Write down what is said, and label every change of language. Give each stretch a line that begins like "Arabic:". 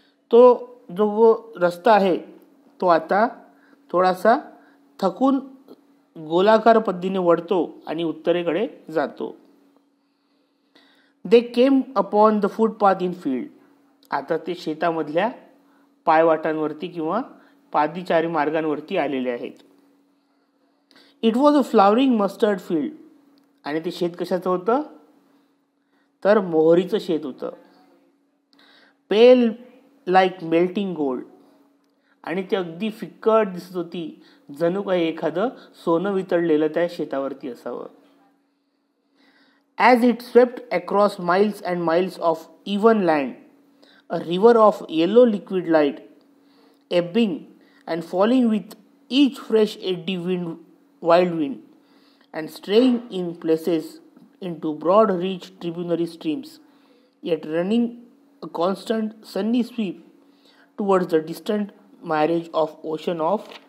Marathi: तो जो रस्ता आहे तो आता थोडासा थकून गोलाकार पद्धतीने वळतो आणि उत्तरेकडे जातो.
English: They came upon the footpath in field.
Marathi: आता ते शेतामधल्या पायवाटांवरती किंवा पादचारी मार्गांवरती आलेले आहेत.
English: It was a flowering mustard field.
Marathi: आणि ते शेत कशाचं होतं तर मोहरीचं शेत होतं.
English: Pale like melting gold.
Marathi: आणि ती अगदी फिक्कट दिसत होती, जणू काही एखादं सोनं वितळलेलं त्या शेतावरती असावं.
English: as it swept across miles and miles of even land, a river of yellow liquid light, ebbing and falling with each fresh eddy wild wind, and straying in places into broad reach tributary streams, yet running a constant sunny sweep towards the distant mirage of ocean of